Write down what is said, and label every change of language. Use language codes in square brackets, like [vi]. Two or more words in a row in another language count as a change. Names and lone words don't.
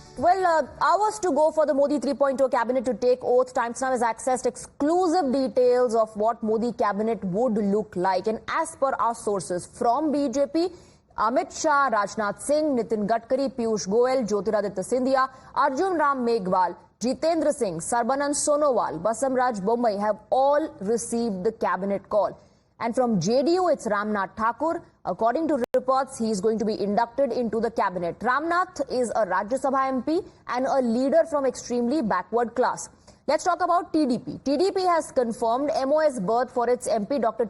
[en] Well, hours to go for the Modi 3.0 cabinet to take oath. Times Now has accessed exclusive details of what Modi cabinet would look like. And as per our sources from BJP, Amit Shah, Rajnath Singh, Nitin Gadkari, Piyush Goyal, Jyotiraditya Scindia, Arjun Ram Meghwal, Jitendra Singh, Sarbanand Sonowal, Basamraj Bommai have all received the cabinet call. And from JDU, it's Ramnath Thakur. According to reports, he is going to be inducted into the cabinet. Ramnath is a Rajya Sabha MP and a leader from extremely backward class. Let's talk about TDP. TDP has confirmed MOS berth for its MP, Dr.